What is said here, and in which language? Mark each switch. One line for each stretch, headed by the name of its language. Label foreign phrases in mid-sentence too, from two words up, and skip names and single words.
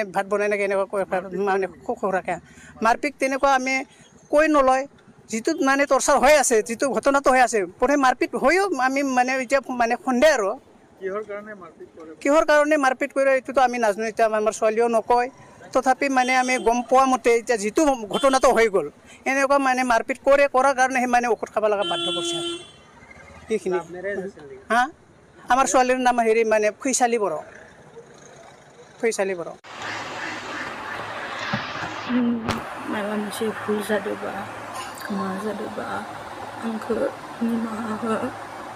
Assamese: ভাত বনাই নাকি এনেকুৱা মানে খুখুৰাকৈ মাৰপিট তেনেকুৱা আমি কৈ নলয় যিটো মানে টৰ্চাৰ হৈ আছে যিটো ঘটনাটো হৈ আছে প্ৰথমে মাৰপিট হৈও আমি মানে এতিয়া মানে সন্দেহ আৰু কিহৰ কাৰণে মাৰপিট কৰে এইটোতো আমি নাজানো এতিয়া আমাৰ ছোৱালীও নকয় তথাপি মানে আমি গম পোৱা মতে এতিয়া যিটো ঘটনাটো হৈ গ'ল এনেকুৱা মানে মাৰপিট কৰাৰ কাৰণে সি মানে ঔষধ খাব লগা বাধ্য কৰিছে সেইখিনি আমাৰ ছোৱালীৰ নাম মানে ফৈচালী বড়ো
Bodo: माबा मोनसे भुल जादोंबा मा जादोंबा आंखौ निमाहा हो